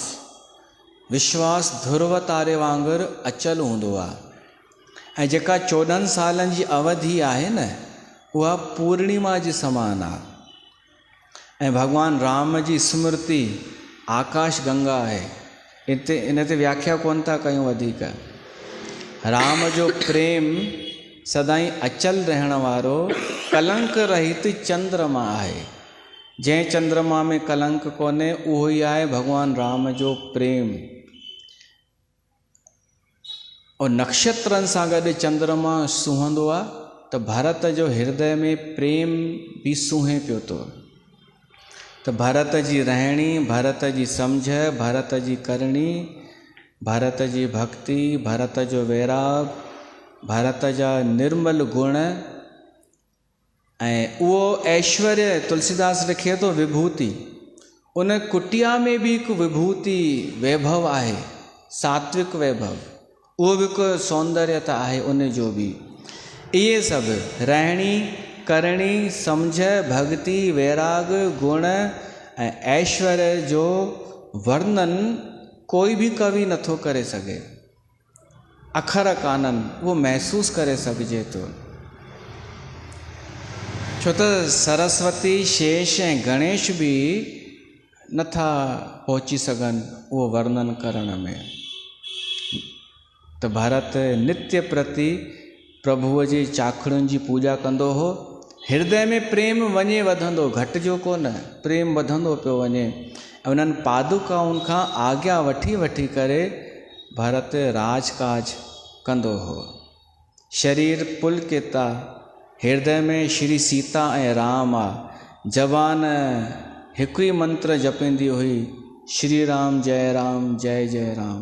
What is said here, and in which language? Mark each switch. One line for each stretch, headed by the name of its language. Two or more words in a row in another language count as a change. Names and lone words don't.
Sindhi: विश्वास ध्रुव तारे वांगुरु अचल हूंदो आहे। ऐं जेका 14 सालनि जी अवधि आहे न, उहा पूर्णिमा जे समान आहे। ऐं भॻवान राम जी स्मृति आकाश गंगा आहे। इन ते व्याख्या कोन था कयूं वधीक। राम जो प्रेम सदाईं अचल रहण वारो कलंक रहित चंद्रमा आहे। जंहिं चंद्रमा में कलंक कोन्हे उहो ई आहे भॻवान राम जो प्रेम। और नक्षत्रनि सां गॾु चंद्रमा सुहंदो आहे, त भरत जो हृदय में प्रेम बि सूहे पियो थो। त भरत जी रहणी, भरत जी सम्झ, भरत जी करणी, भरत जी भक्ति, भरत जो वैराग, भरत जा निर्मल गुण, ऐं उहो ऐश्वर्य तुलसीदास लिखे थो विभूति। उन कुटिया में बि हिकु विभूति वैभव आहे, सात्विक वैभव, उहो बि हिकु सौंदर्यता आहे उन जो बि। इहे सभु रहणी, करणी, सम्झ, भक्ति, वैराग, गुण ऐं ऐश्वर्य जो वर्णन कोई भी कवि नथो करे सघे। अखर काननि, उहो महसूस करे सघिजे थो। छो त सरस्वती, शेष ऐं गणेश बि नथा पहुची सघनि उहो वर्णन करण में। त भरत नित्य प्रति प्रभुअ जी चाखड़ुनि जी पूॼा कंदो हो। हृदय में प्रेम वञे वधंदो, घटिजो कोन, प्रेम वधंदो पियो वञे। ऐं उन्हनि पादुकाउनि खां आज्ञा वठी वठी करे भरत राजकाज कंदो हो। शरीर पुलकिता, हृदय में श्री सीता ऐं राम आहे। जवान हिकु ई मंत्र जपंदी हुई,
Hindi: श्री राम जय राम
Sindhi: जय जय राम।